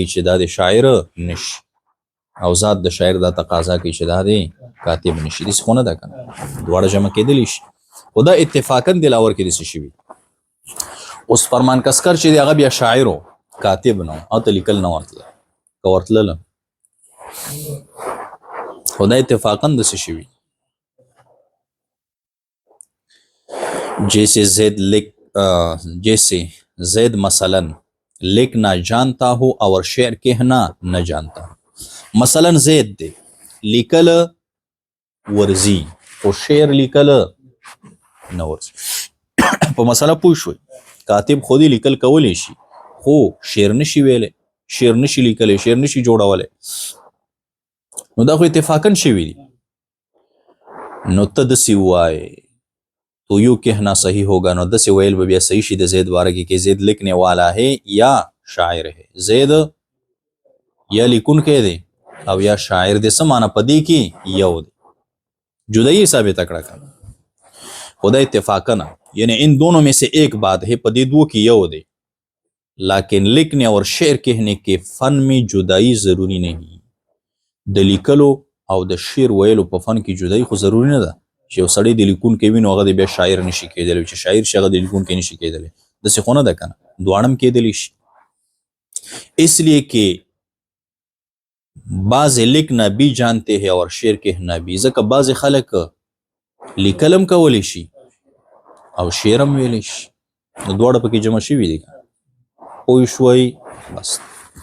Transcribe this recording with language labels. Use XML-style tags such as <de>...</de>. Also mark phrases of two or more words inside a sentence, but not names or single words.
<ps>چې دا د شاعر نشي او ذات د شاعر دا تقاضا کوي چې دا د کاتب نشي داسې خو نه ده که نه دواړه جمع کېدلی شي خو دا اتفاقاً دلاور کې داسې شوي اوس فرمان کسکر چې دی هغه بیا شاعر و کاتب نه و او ته لیکل نه ورتله که ورتلله خو دا اتفاقاً داسې شوي</ps> <ur>جیسے زید جیسے زید مثلاً لکھنا جانتا ہو اور شعر کہنا نہ جانتا ہو.</ur> <ps>مثلاً زید دې لیکل ورزي او شعر لیکل نه ورزي. په مسله پوه شوي کاتب خودي لیکل کولی شي خو شعر نشي ویلی، شعر نشي لیکلی، شعر نشي جوړولی. نو دا خو اتفاقا شوي دي. نو ته داسې ووایې</ps> <ur>تو یو کہنا صحیح ہوگا.</ur> <ps>نو داسې ویل به بیا صحیح شي د زید باره کې</ps> <ur>کہ زید لکھنے والا ہے یا شاعر ہے.</ur> <ps>زید یا لیکونکی دی او یا شاعر دی. څه معنی په دې کې یو دی जुदाई ثابت کړه خدا اتفاقا</ps> <ur>یعنی ان دونوں میں سے ایک بات ہے</ur> <ps>پدی دو کی یو دے</ps> <ur>لیکن لکھنے اور شعر کہنے کے فن میں جدائی ضروری نہیں.</ur> <ps>د لیکلو او د شعر ویلو په فن کې جدائی خو ضروری نه ده چې یو سړی د لیکون کې وي نو هغه د بیا شاعر نشي کېدلی، چې شاعر شي هغه د لیکون کې نشي کېدلی. داسې خو نه ده کنه، دواړه هم کېدلی شي.</ps> <ur>اس لیے کہ بعض لکھنا بھی جانتے ہیں اور شعر کہنا بھی.</ur> <ps>ځکه بعض خلک لیکلم کولی شي او شعر هم ویلی شي. نو دواړه پکې جمع شوي دي. پوه شوئ؟ بس.</ps>